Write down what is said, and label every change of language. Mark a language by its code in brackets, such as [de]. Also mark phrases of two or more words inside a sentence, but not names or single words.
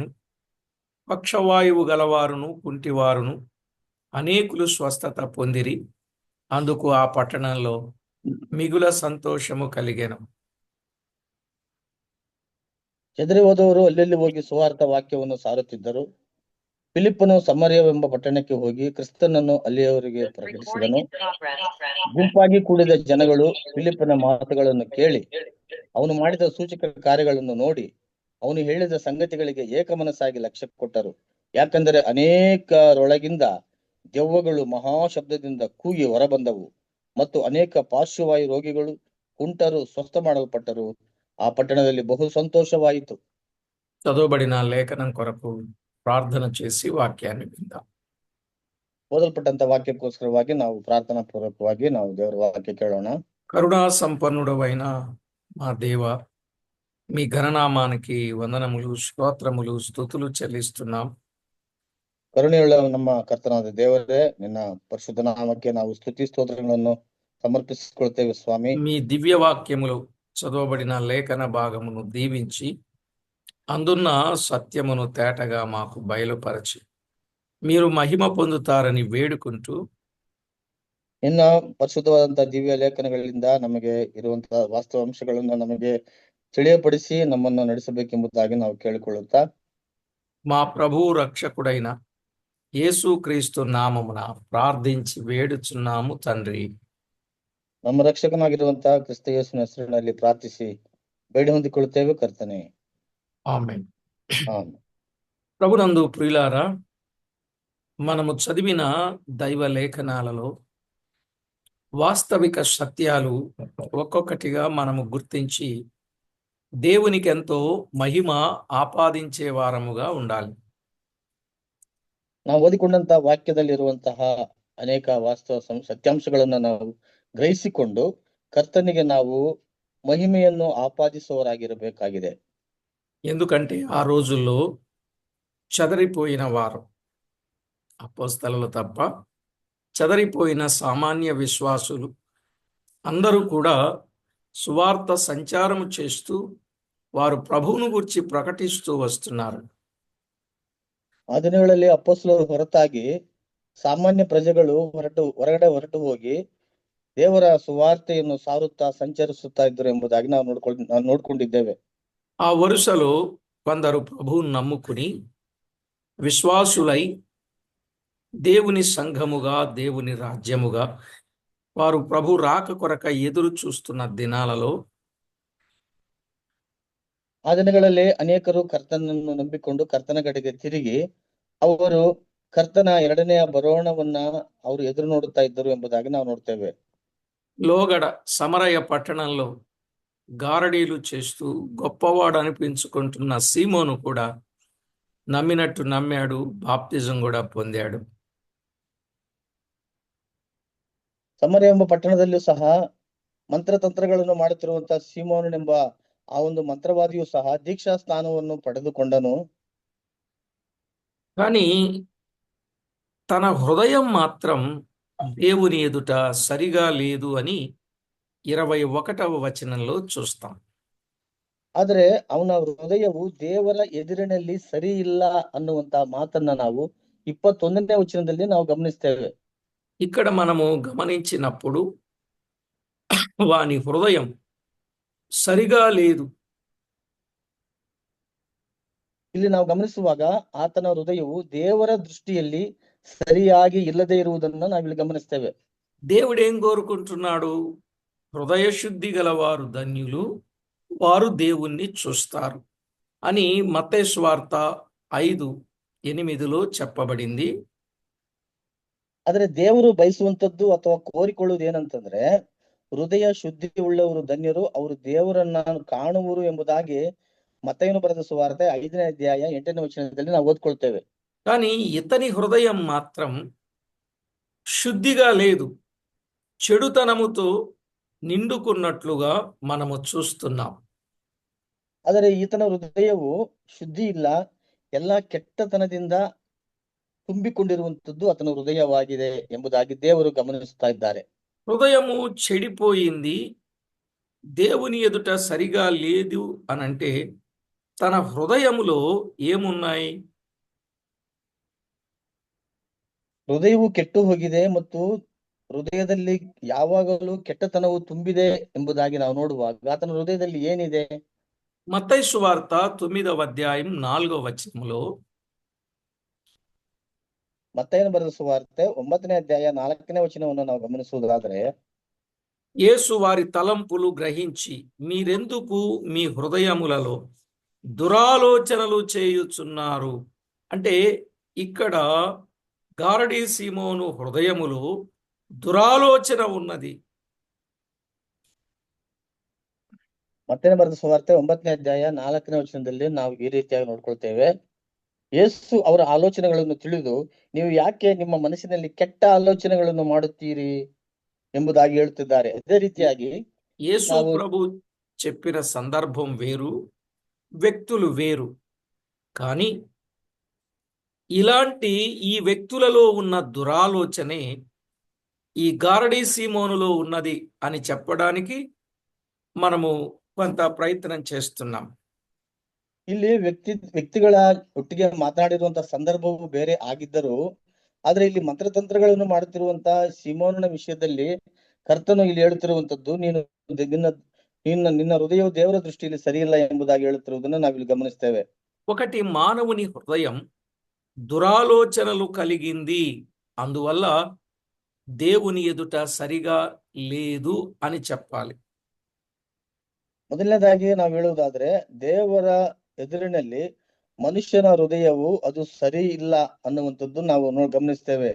[te] పక్షవాయువు గలవారును కుంటివారును అనేకులు స్వస్థత పొందిరి. అందుకు ఆ పట్టణంలో మిగుల సంతోషము కలిగెను. [kn] ಚೆದರಿ ಹೋದವರು ಅಲ್ಲೆಲ್ಲಿ ಹೋಗಿ ಸುವಾರ್ಥ ವಾಕ್ಯವನ್ನು ಸಾರುತ್ತಿದ್ದರು. ಫಿಲಿಪ್ಪನು ಸಮರ್ಯವೆಂಬ ಪಟ್ಟಣಕ್ಕೆ ಹೋಗಿ ಕ್ರಿಸ್ತನನ್ನು ಅಲ್ಲಿಯವರಿಗೆ ಪ್ರಕಟಿಸಿದನು. ಗುಂಪಾಗಿ ಕೂಡಿದ ಜನಗಳು ಫಿಲಿಪ್ಪನ ಮಾತುಗಳನ್ನು ಕೇಳಿ ಅವನು ಮಾಡಿದ ಸೂಚಕ ಕಾರ್ಯಗಳನ್ನು ನೋಡಿ ಅವನು ಹೇಳಿದ ಸಂಗತಿಗಳಿಗೆ ಏಕಮನಸ್ಸಾಗಿ ಲಕ್ಷ್ಯ ಕೊಟ್ಟರು. ಯಾಕಂದರೆ ಅನೇಕರೊಳಗಿಂದ ದೆವ್ವಗಳು ಮಹಾಶಬ್ದದಿಂದ ಕೂಗಿ ಹೊರಬಂದವು ಮತ್ತು ಅನೇಕ ಪಾರ್ಶ್ವವಾಯು ರೋಗಿಗಳು ಕುಂಟರು ಸ್ವಸ್ಥ ಮಾಡಲ್ಪಟ್ಟರು. ಆ ಪಟ್ಟಣದಲ್ಲಿ ಬಹು ಸಂತೋಷವಾಯಿತು. [te] చదవబడిన లేఖనం కొరకు ప్రార్థన చేసి వాక్యాన్ని విందాం. [kn] ಓದಲ್ಪಟ್ಟಂತ ವಾಕ್ಯಕ್ಕೋಸ್ಕರವಾಗಿ ನಾವು ಪ್ರಾರ್ಥನಾ ಪೂರ್ವಕವಾಗಿ ನಾವು ದೇವರ ವಾಕ್ಯ ಕೇಳೋಣ. [te] కరుణా సంపన్నుడవైన మా దేవ, మీ ఘననామానికి వందనములు, స్తోత్రములు, స్తుతులు చెల్లిస్తున్నాం. [kn] ಕರುಣೆಯುಳ್ಳ ನಮ್ಮ ಕರ್ತನಾದ ದೇವರೇ, ನಿನ್ನ ಪರಿಶುದ್ಧ ನಾಮಕ್ಕೆ ನಾವು ಸ್ತುತಿ ಸ್ತೋತ್ರಗಳನ್ನು ಸಮರ್ಪಿಸಿಕೊಳ್ತೇವೆ ಸ್ವಾಮಿ. [te] మీ దివ్య వాక్యములు చదవబడిన లేఖన భాగమును దీవించి అందున్న సత్యమును తేటగా మాకు బయలుపరచి మీరు మహిమ పొందుతారని వేడుకుంటూ [kn] ನಿನ್ನ ಪರಿಶುದ್ಧವಾದಂತಹ ದಿವ್ಯ ಲೇಖನಗಳಿಂದ ನಮಗೆ ಇರುವಂತಹ ವಾಸ್ತವಾಂಶಗಳನ್ನು ನಮಗೆ ತಿಳಿಯಪಡಿಸಿ ನಮ್ಮನ್ನು ನಡೆಸಬೇಕೆಂಬುದಾಗಿ ನಾವು ಕೇಳಿಕೊಳ್ಳುತ್ತಾ [te] మా ప్రభువు రక్షకుడైన యేసుక్రీస్తు నామమున ప్రార్థించి వేడుచున్నాము తండ్రి. [kn] ನಮ್ಮ ರಕ್ಷಕನಾಗಿರುವಂತಹ ಕ್ರಿಸ್ತ ಯೇಸುವಿನ ಹೆಸರಿನಲ್ಲಿ ಪ್ರಾರ್ಥಿಸಿ ಬೇಡಿ ಹೊಂದಿಕೊಳ್ಳುತ್ತೇವೆ ಕರ್ತನೆ. [te] ఆమేన్. [kn] ಆಮೆನ್. [te] ప్రభునందు ప్రియులారా, మనము చదివిన దైవ లేఖనాలలో వాస్తవిక సత్యాలు ఒక్కొక్కటిగా మనము గుర్తించి దేవునికి ఎంతో మహిమ ఆపాదించే వారముగా ఉండాలి. [kn] ನಾವು ಓದಿಕೊಂಡಂತಹ ವಾಕ್ಯದಲ್ಲಿರುವಂತಹ ಅನೇಕ ವಾಸ್ತವ ಸತ್ಯಾಂಶಗಳನ್ನ ನಾವು ಗ್ರಹಿಸಿಕೊಂಡು ಕರ್ತನಿಗೆ ನಾವು ಮಹಿಮೆಯನ್ನು ಆಪಾದಿಸುವವರಾಗಿರಬೇಕಾಗಿದೆ. [te] ఎందుకంటే ఆ రోజుల్లో చెదరిపోయిన వారు, అపోస్తలులు తప్ప చెదరిపోయిన సామాన్య విశ్వాసులు అందరూ కూడా సువార్త సంచారము చేస్తూ వారు ప్రభువును గురించి ప్రకటిస్తూ వస్తున్నారు. [kn] ಆ ದಿನಗಳಲ್ಲಿ ಅಪೊಸ್ತಲರು ಹೊರತಾಗಿ ಸಾಮಾನ್ಯ ಪ್ರಜೆಗಳು ಹೊರಗಡೆ ಹೊರಟು ಹೋಗಿ ದೇವರ ಸುವಾರ್ತೆಯನ್ನು ಸಾರುತ್ತಾ ಸಂಚರಿಸುತ್ತಾ ಇದ್ದರು ಎಂಬುದಾಗಿ ನಾವು ನೋಡ್ಕೊಂಡಿದ್ದೇವೆ. [te] ఆ వరుసలో కొందరు ప్రభువును నమ్ముకుని విశ్వాసులై దేవుని సంఘముగా, దేవుని రాజ్యముగా వారు ప్రభు రాక కొరక ఎదురు చూస్తున్న దినాలలో [kn] ಆ ದಿನಗಳಲ್ಲಿ ಅನೇಕರು ಕರ್ತನನ್ನು ನಂಬಿಕೊಂಡು ಕರ್ತನ ಕಡೆಗೆ ತಿರುಗಿ ಅವರು ಕರ್ತನ ಎರಡನೆಯ ಬರೋಣವನ್ನ ಅವರು ಎದುರು ನೋಡುತ್ತಾ ಇದ್ದರು ಎಂಬುದಾಗಿ ನಾವು ನೋಡ್ತೇವೆ. [te] లోగడ సమరయ పట్టణంలో గారడీలు చేస్తూ గొప్పవాడు అనిపించుకుంటున్న సీమోను కూడా నమ్మినట్టు నమ్మాడు, బాప్తిజం కూడా పొందాడు. [kn] ಸಮರ್ಯ ಎಂಬ ಪಟ್ಟಣದಲ್ಲಿಯೂ ಸಹ ಮಂತ್ರತಂತ್ರಗಳನ್ನು ಮಾಡುತ್ತಿರುವಂತಹ ಸೀಮೋನನೆಂಬ ಆ ಒಂದು ಮಂತ್ರವಾದಿಯು ಸಹ ದೀಕ್ಷಾ ಸ್ಥಾನವನ್ನು ಪಡೆದುಕೊಂಡನು. [te] కానీ తన హృదయం మాత్రం దేవుని ఎదుట సరిగా లేదు అని 21వ వచనంలో చూస్తాం. [kn] ಆದ್ರೆ ಅವನ ಹೃದಯವು ದೇವರ ಎದುರಿನಲ್ಲಿ ಸರಿ ಇಲ್ಲ ಅನ್ನುವಂತ ಮಾತನ್ನ ನಾವು 21ನೇ ವಚನದಲ್ಲಿ ನಾವು ಗಮನಿಸ್ತೇವೆ. [te] ఇక్కడ మనము గమనించినప్పుడు వాని హృదయం సరిగా లేదు. [kn] ಇಲ್ಲಿ ನಾವು ಗಮನಿಸುವಾಗ ಆತನ ಹೃದಯವು ದೇವರ ದೃಷ್ಟಿಯಲ್ಲಿ ಸರಿಯಾಗಿ ಇಲ್ಲದೆ ಇರುವುದನ್ನ ನಾವಿಲ್ಲಿ ಗಮನಿಸ್ತೇವೆ. [te] దేవుడు ఏం కోరుకుంటున్నాడు? హృదయ శుద్ధి గలవారు ధన్యులు, వారు దేవుణ్ణి చూస్తారు అని మత్తయి సువార్త 5:8 చెప్పబడింది. [kn] ಆದ್ರೆ ದೇವರು ಬಯಸುವಂತದ್ದು ಅಥವಾ ಕೋರಿಕೊಳ್ಳುವುದು ಏನಂತಂದ್ರೆ, ಹೃದಯ ಶುದ್ಧಿ ಉಳ್ಳವರು ಧನ್ಯರು, ಅವರು ದೇವರನ್ನ ಕಾಣುವರು ಎಂಬುದಾಗಿ ಮತ್ತಯ್ಯನು ಬರೆದ ಸುವಾರ್ತೆ 5ನೇ ಅಧ್ಯಾಯ 8ನೇ ವಚನದಲ್ಲಿ ನಾವು ಓದ್ಕೊಳ್ತೇವೆ. [te] కానీ ఇతని హృదయం మాత్రం శుద్ధిగా లేదు, చెడుతనముతో నిండుకున్నట్లుగా మనము చూస్తున్నాం. [kn] ಆದರೆ ಈತನ ಹೃದಯವು ಶುದ್ಧಿ ಇಲ್ಲ, ಎಲ್ಲಾ ಕೆಟ್ಟತನದಿಂದ ತುಂಬಿಕೊಂಡಿರುವಂತದ್ದು ಆತನ ಹೃದಯವಾಗಿದೆ ಎಂಬುದಾಗಿ ದೇವರು ಗಮನಿಸ್ತಾ ಇದ್ದಾರೆ. [te] హృదయము చెడిపోయింది, దేవుని ఎదుట సరిగా లేదు అనంటే తన హృదయములో ఏమున్నాయి? [kn] ಹೃದಯವು ಕೆಟ್ಟು ಹೋಗಿದೆ ಮತ್ತು ಹೃದಯದಲ್ಲಿ ಯಾವಾಗಲೂ ಕೆಟ್ಟತನವು ತುಂಬಿದೆ ಎಂಬುದಾಗಿ ನಾವು ನೋಡುವಾಗ ಆತನ ಹೃದಯದಲ್ಲಿ ಏನಿದೆ? [te] మత్తయి సువార్త 9వ అధ్యాయం 4వ వచనములో [kn] ಮತ್ತಯ್ಯನು ಬರೆದ ಸುವಾರ್ತೆ 9ನೇ ಅಧ್ಯಾಯ 4ನೇ ವಚನವನ್ನು ನಾವು ಗಮನಿಸುವುದಾದ್ರೆ, [te] యేసు వారి తలంపులు గ్రహించి మీరెందుకు మీ హృదయములలో దురాలోచనలు చేయుచున్నారు అంటే ఇక్కడ గారడీ సీమోను హృదయములో దురాలోచన ఉన్నది. [kn] ಮತ್ತಯ್ಯನು ಬರೆದ ಸುವಾರ್ತೆ 9ನೇ ಅಧ್ಯಾಯ 4ನೇ ವಚನದಲ್ಲಿ ನಾವು ಈ ರೀತಿಯಾಗಿ ನೋಡ್ಕೊಳ್ತೇವೆ. ಯೇಸು ಅವರ ಆಲೋಚನೆಗಳನ್ನು ತಿಳಿದು, ನೀವು ಯಾಕೆ ನಿಮ್ಮ ಮನಸ್ಸಿನಲ್ಲಿ ಕೆಟ್ಟ ಆಲೋಚನೆಗಳನ್ನು ಮಾಡುತ್ತೀರಿ ಎಂಬುದಾಗಿ ಹೇಳುತ್ತಿದ್ದಾರೆ. ಅದೇ ರೀತಿಯಾಗಿ యేసు ನಾವು [te] ప్రభు చెప్పిన సందర్భం వేరు, వ్యక్తులు వేరు. కానీ ఇలాంటి ఈ వ్యక్తులలో ఉన్న దురాలోచనే ఈ గారడీ సీమోనులో ఉన్నది అని చెప్పడానికి మనము కొంత ప్రయత్నం చేస్తున్నాం. [kn] ಇಲ್ಲಿ ವ್ಯಕ್ತಿಗಳ ಒಟ್ಟಿಗೆ ಮಾತನಾಡಿರುವಂತಹ ಸಂದರ್ಭವು ಬೇರೆ ಆಗಿದ್ದರೂ, ಆದ್ರೆ ಇಲ್ಲಿ ಮಂತ್ರತಂತ್ರಗಳನ್ನು ಮಾಡುತ್ತಿರುವಂತಹ ಸಿಮೋನನ ವಿಷಯದಲ್ಲಿ ಕರ್ತನು ಇಲ್ಲಿ ಹೇಳುತ್ತಿರುವಂತದ್ದು, ನಿನ್ನ ಹೃದಯವು ದೇವರ ದೃಷ್ಟಿಯಲ್ಲಿ ಸರಿಯಿಲ್ಲ ಎಂಬುದಾಗಿ ಹೇಳುತ್ತಿರುವುದನ್ನು ನಾವಿಲ್ಲಿ ಗಮನಿಸ್ತೇವೆ. [te] ఒకటి, మానవుని హృదయం దురాలోచనలు కలిగింది, అందువల్ల దేవుని ఎదుట సరిగా లేదు అని చెప్పాలి. [kn] ಮೊದಲನೇದಾಗಿ ನಾವು ಹೇಳುವುದಾದ್ರೆ, ದೇವರ ಎದುರಿನಲ್ಲಿ ಮನುಷ್ಯನ ಹೃದಯವು ಅದು ಸರಿ ಇಲ್ಲ ಅನ್ನುವಂಥದ್ದು ನಾವು ಗಮನಿಸ್ತೇವೆ.